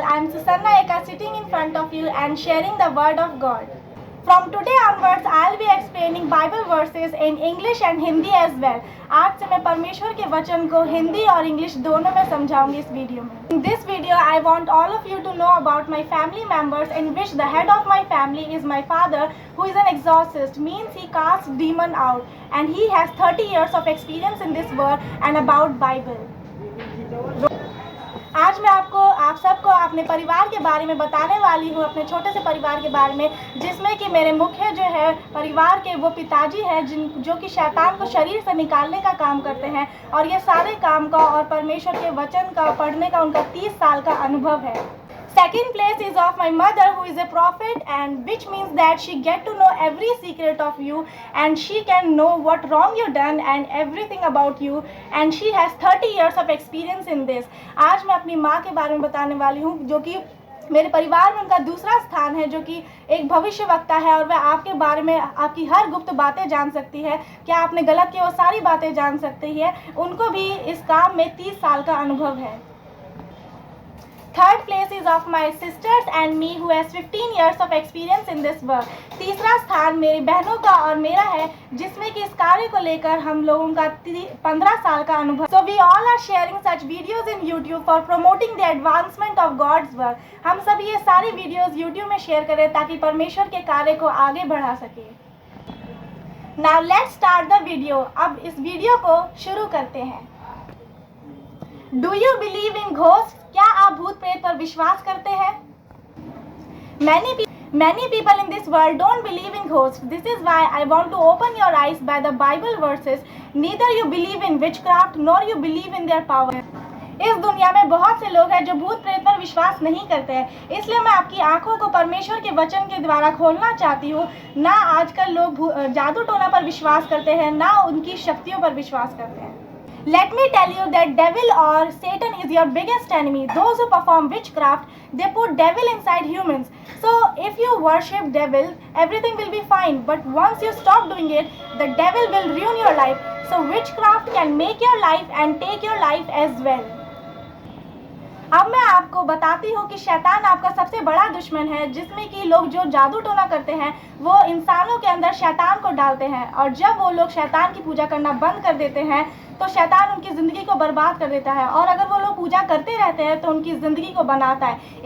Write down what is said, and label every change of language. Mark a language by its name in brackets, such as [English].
[English] I am Susanna Eka sitting in front of you and sharing the word of God. From today onwards, I will be explaining Bible verses in English and Hindi as well. [Hindi] आज से मैं परमेश्वर के वचन को हिंदी और English दोनों में समझाऊंगी इस वीडियो में. [English] In this video, I want all of you to know about my family members, in which the head of my family is my father, who is an exorcist, means he casts demon out, and he has 30 years of experience in this world and about Bible. [Hindi] आज मैं आप सबको अपने परिवार के बारे में बताने वाली हूँ, अपने छोटे से परिवार के बारे में, जिसमें कि मेरे मुख्य जो है परिवार के वो पिताजी हैं जो कि शैतान को शरीर से निकालने का काम करते हैं, और ये सारे काम का और परमेश्वर के वचन का पढ़ने का उनका 30 साल का अनुभव है. [English] Second place is of my mother, who is a prophet, and which means that she get to know every secret of you, and she can know what wrong you done and everything about you, and she has 30 years of experience in this. [Hindi] आज मैं अपनी माँ के बारे में बताने वाली हूँ, जो कि मेरे परिवार में उनका दूसरा स्थान है, जो कि एक भविष्यवक्ता है, और वह आपके बारे में आपकी हर गुप्त बातें जान सकती है. क्या आपने गलत किया वो सारी बातें जान सकती है. उनको भी इस काम में 30 साल का अनुभव है. [English] Third place is of my sisters and me, who has 15 years of experience in this work. [Hindi] तीसरा स्थान मेरी बहनों का और मेरा है, जिसमें कि इस कार्य को लेकर हम लोगों का 15 साल का अनुभव. [English] So we all are sharing such videos in YouTube for promoting the advancement of God's work. [Hindi] हम सभी ये सारी वीडियोस YouTube में शेयर करें ताकि परमेश्वर के कार्य को आगे बढ़ा सके. [English] Now let's start the video. [Hindi] अब इस वीडियो को शुरू करते हैं. [English] Do you believe in ghosts? [Hindi] क्या आप भूत प्रेत पर विश्वास करते हैं? [English] Many people in this world don't believe in ghosts. This is why I want to open your eyes by the Bible verses. Neither you believe in witchcraft nor you believe in their power. [Hindi] इस दुनिया में बहुत से लोग हैं जो भूत प्रेत पर विश्वास नहीं करते हैं, इसलिए मैं आपकी आंखों को परमेश्वर के वचन के द्वारा खोलना चाहती हूँ. ना आजकल लोग जादू टोना पर विश्वास करते हैं, ना उनकी शक्तियों पर विश्वास करते हैं. [English] Let me tell you that devil or Satan is your biggest enemy. Those who perform witchcraft, they put devil inside humans. So if you worship devil, everything will be fine. But once you stop doing it, the devil will ruin your life. So witchcraft can make your life and take your life as well. [Hindi] अब मैं आपको बताती हूँ कि शैतान आपका सबसे बड़ा दुश्मन है, जिसमें कि लोग जो जादू टोना करते हैं वो इंसानों के अंदर शैतान को डालते हैं, और जब वो लोग शैतान की पूजा करना बंद कर देते हैं तो शैतान उनकी ज़िंदगी को बर्बाद कर देता है, और अगर वो लोग पूजा करते रहते हैं तो उनकी ज़िंदगी को बनाता है.